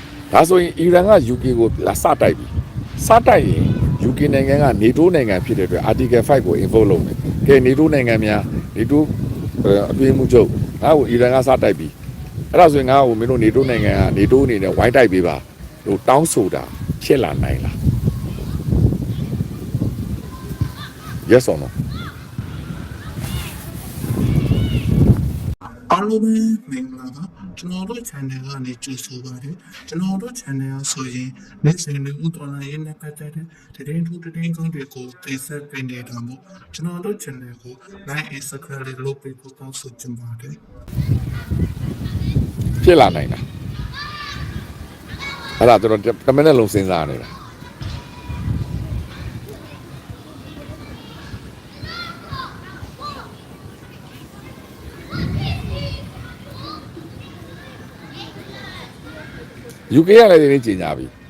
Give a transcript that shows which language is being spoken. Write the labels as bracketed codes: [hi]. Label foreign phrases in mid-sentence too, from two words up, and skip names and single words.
[my] ဒါဆိုရင်အီရန်က UK ကိုလာစတိုက်ပြီစတိုက်ရင် UK နိုင်ငံက NATO နိုင်ငံဖြစ်တဲ့အတွက် Article 5ကို invoke လုပ်မယ်ကဲ NATO နိုင်ငံများ NATO အတွင်းမှုချုပ်ငါ့ကိုအီရန်ကစတိုက်ပြီအဲ့ဒါဆိုရင်ငါ့ကိုမင်းတို့ NATO နိုင်ငံက NATO အနေနဲ့ဝိုင်းတိုက်ပေးပါလို့တောင်းဆိုတာဖြစ်လာနိုင်လား [en] Yes or no [my] အားလုံးပဲမင်္ဂလာပါကျွန်တော်တို့ channel ကနေကြိုဆိုပါတယ်ကျွန်တော်တို့ channel ဆိုရင်နေ့စဉ်နဲ့ဥတော်လာရေးနဲ့ပတ်သက်တဲ့သတင်းထူးသတင်းကောင်းတွေကိုတင်ဆက်ပေးနေတာမို့ကျွန်တော်တို့ channel ကို [en] like and subscribe [my] လုပ်ပေးဖို့တောင်းဆိုချင်ပါတယ် ဖြစ်လာနိုင်လားအဲ့ဒါကျွန်တော်တမန်နဲ့လုံးစဉ်းစားနေတာUK ကလည်းဒီနေ့ကြီးညာပြီ